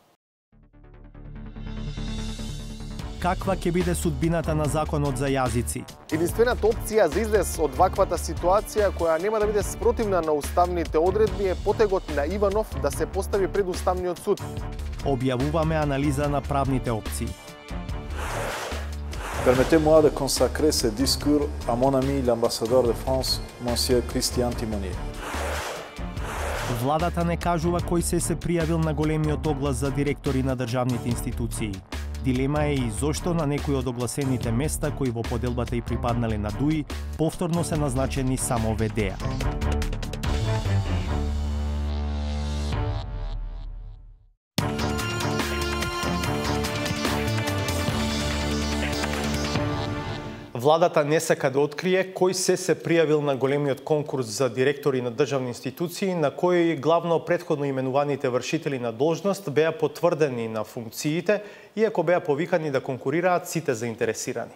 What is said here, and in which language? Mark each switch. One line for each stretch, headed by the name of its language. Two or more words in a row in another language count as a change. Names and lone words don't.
Macedonian: Каква ќе биде судбината на законот за јазици? Единствената опција за излез од ваквата ситуација, која нема да биде спротивна на уставните одредби, е потегот на Иванов да се постави пред Уставниот суд. Објавуваме анализа на правните опции.
French: Permettez-moi de consacrer ce discours à mon ami l'ambassadeur de France, monsieur Christian Timonier.
Macedonian: Владата не кажува кој се пријавил на големиот оглас за директори на државните институции. Дилема е и зошто на некои од огласените места кои во поделбата и припаднале на ДУИ, повторно се назначени само ВД-а. Владата не сака да открие кој се пријавил на големиот конкурс за директори на државни институции, на кој главно претходно именуваните вршители на должност беа потврдени на функциите, иако беа повикани да конкурираат сите заинтересирани.